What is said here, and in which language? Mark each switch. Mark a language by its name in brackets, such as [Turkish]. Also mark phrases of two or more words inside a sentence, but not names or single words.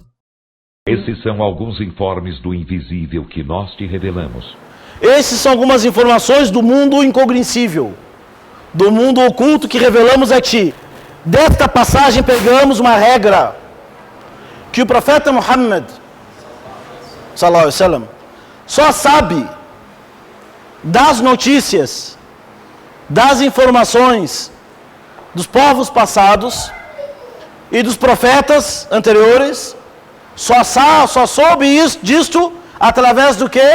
[Portuguese] Esses são alguns informes do invisível que nós te revelamos. Esses são algumas informações do mundo incognoscível, do mundo oculto que revelamos a ti. Desta passagem pegamos uma regra que o profeta Muhammad [Arabic] صلى الله عليه وسلم [Portuguese] só sabe das notícias, das informações dos povos passados e dos profetas anteriores, só soube disto através do quê?